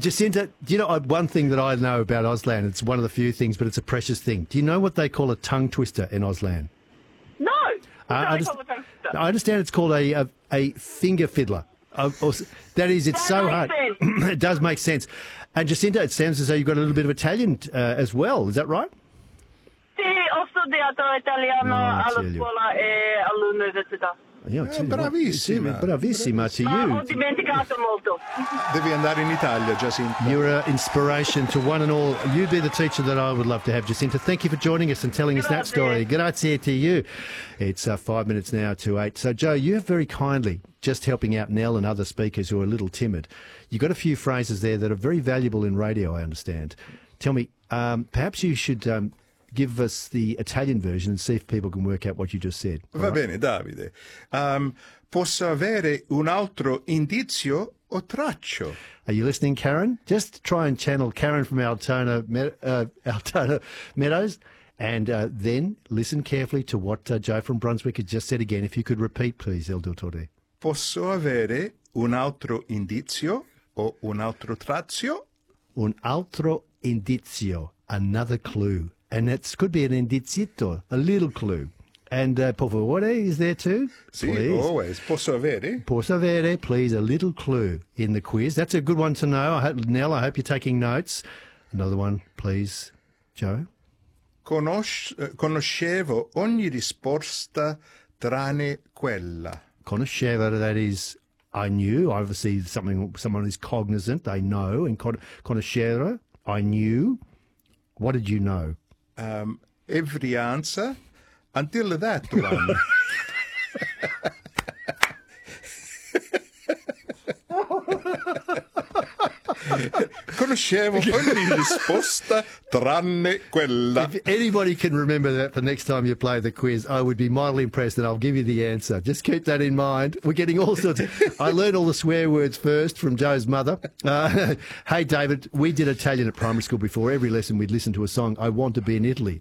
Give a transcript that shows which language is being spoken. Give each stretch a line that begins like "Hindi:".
English: Jacinta, do you know one thing that I know about Auslan? It's one of the few things, but it's a precious thing. Do you know what they call a tongue twister in Auslan? No. I understand it's called a finger fiddler. That is, it's so hard. It does make sense. And Jacinta, it sounds as though you've got a little bit of Italian as well. Is that right?
Italian: Sì, ho studiato italiano alla scuola e all'università. Bravissima. Bravissima
English: to you.
Italian: Ho dimenticato molto. Devi andare in Italia, Jacinta.
English: You're an inspiration to one and all. You be the teacher that I would love to have, Jacinta. Thank you for joining us and telling us that story. Grazie to you. It's 5 minutes now to 8. So, Joe, you have very kindly, just helping out Nell and other speakers who are a little timid, you've got a few phrases there that are very valuable in radio, I understand. Tell me, perhaps you should... give us the Italian version and see if people can work out what you just said.
Italian: Va bene, Davide. Posso avere un altro indizio o traccio?
English: Are you listening, Karen? Just try and channel Karen from Altona Meadows and then listen carefully to what Joe from Brunswick had just said again. If you could repeat, please, El Dottore.
Italian: Posso avere un altro indizio o un altro traccio? Un altro indizio,
English: another clue. And that could be an indizietto, a little clue. And por favore is there too?
Italian: Sì,
English: please. Always.
Italian: Posso avere? Posso avere,
English: please, a little clue in the quiz. That's a good one to know. Nell, I hope you're taking notes. Another one, please, Joe.
Italian: Conoscevo ogni risposta tranne quella. Conoscevo,
English: that is, I knew. Obviously, someone is cognizant, they know. And conoscevo, I knew. What did you know? Every answer until that one.
Italian: Conoscevo ogni risposta tranne quella.
English: If anybody can remember that the next time you play the quiz, I would be mildly impressed and I'll give you the answer. Just keep that in mind. We're getting all sorts of... I learned all the swear words first from Joe's mother. Hey, David, we did Italian at primary school before. Every lesson we'd listen to a song, I Want to Be in Italy.